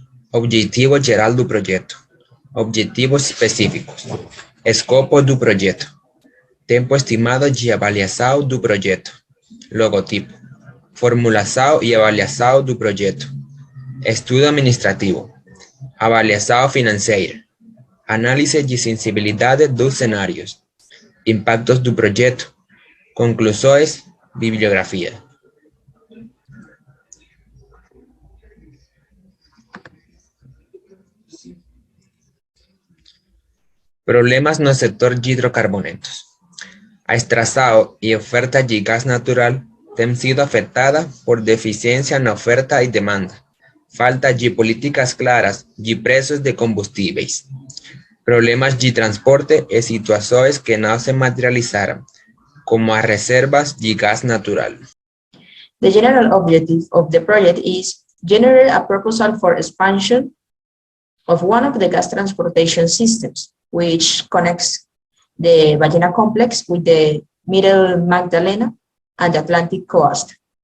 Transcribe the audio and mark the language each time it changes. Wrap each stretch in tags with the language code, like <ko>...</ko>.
<pt>Objetivo geral do projeto. Objetivos específicos. Escopo do projeto. Tempo estimado de avaliação do projeto. Logotipo. Formulação e avaliação do projeto. Estudo administrativo. Avaliação financeira. Análise de sensibilidade dos cenários. Impactos do projeto. Conclusões. Bibliografía. Problemas no sector de hidrocarbonetos. A extração e oferta de gás natural tem sido afetada por deficiência na oferta e demanda, falta de políticas claras de preços de combustíveis, problemas de transporte e situações que não se materializaram, como as reservas de gás natural.</pt> <en>The general objective of the project is generate a proposal for expansion of one of the gas transportation systems, which connects the Ballena complex with the Middle Magdalena and the Atlantic coast.</en>